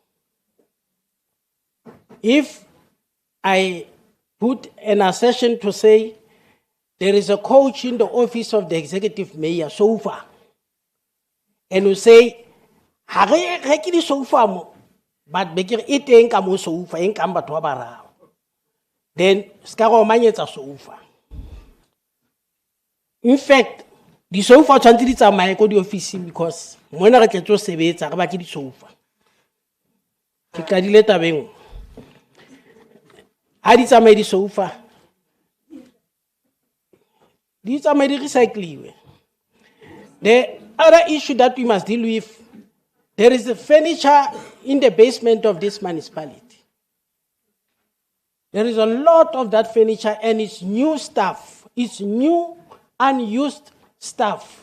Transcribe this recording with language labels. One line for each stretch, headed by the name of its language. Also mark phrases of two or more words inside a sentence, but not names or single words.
English: If I put an assertion to say there is a coach in the office of the executive mayor so far, and you say, but then sofa. In fact, the sofa
Southern Sotho: tshwantse tsamaye ko di office because mona re tletso sebetsa re ba ke di sofa. Ke qadile tabeng. Ha di tsamaye di sofa. Di tsamaye di recycliwe.
English: The other issue that we must deal with, there is a furniture in the basement of this municipality. There is a lot of that furniture and it's new stuff. It's new, unused stuff.